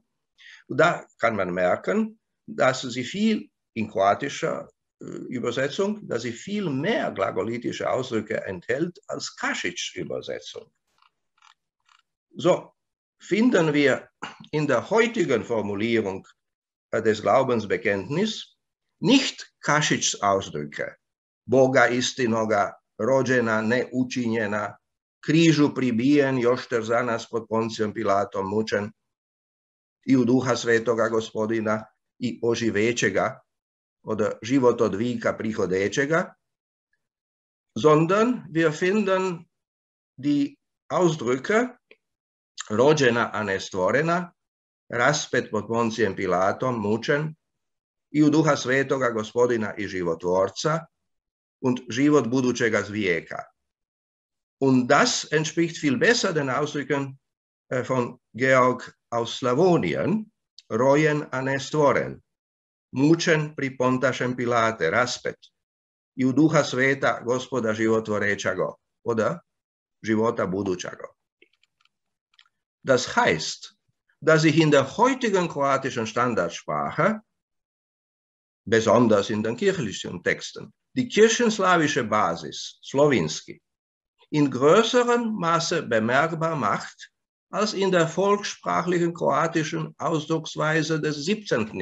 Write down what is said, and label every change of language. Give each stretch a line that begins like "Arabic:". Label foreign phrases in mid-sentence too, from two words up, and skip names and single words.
German: Und da kann man merken, dass sie viel in kroatischer Übersetzung, dass sie viel mehr glagolitische Ausdrücke enthält als Kasic's Übersetzung. So finden wir in der heutigen Formulierung des Glaubensbekenntnisses nicht Kašič's Ausdrücke,
Croatian: Boga istinoga, rođena, neučinjena, križu pribijen, još za nas pod Poncijom Pilatom mučen, i u duha svetoga gospodina, i oživećega, od život od vika prihodećega,
German: sondern wir finden die Ausdrücke
Croatian: rođena, a ne stvorena, raspet pod Poncijem Pilatom, mučen, i u duha svetoga gospodina i životvorca,
German: und
Croatian: život budućega vijeka.
German: Und das entspricht viel besser den Ausdrücken von Georg aus Slawonien,
Church Slavic: rojen, a ne stvoren, mučen pri Pontašem Pilate, raspet, i u duha sveta gospoda životvorećago, od života budućago.
German: Das heißt, dass sich in der heutigen kroatischen Standardsprache, besonders in den kirchlichen Texten, die kirchenslawische Basis, Slowinski, in größerem Maße bemerkbar macht als in der volkssprachlichen kroatischen Ausdrucksweise des 17.